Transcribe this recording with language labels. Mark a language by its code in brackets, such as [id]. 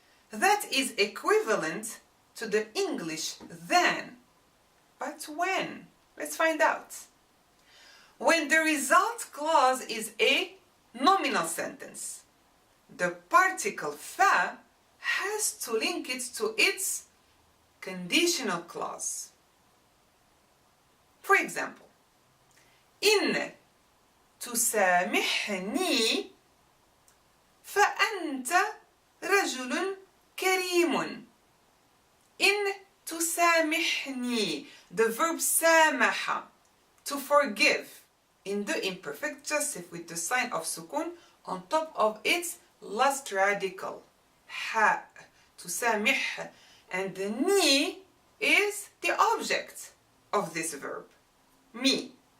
[en] That is equivalent to the English then. But when? Let's find out. When the result clause is a nominal sentence, the particle fa has to link it to its conditional clause. For example, [ar] إن تسامحني فأنت رجل كريم. إن تسامحني, [en] the verb سامح, to forgive, in the imperfect jussive with the sign of sukun on top of its last radical. ح, تسامح, and the ني is the object of this verb, me.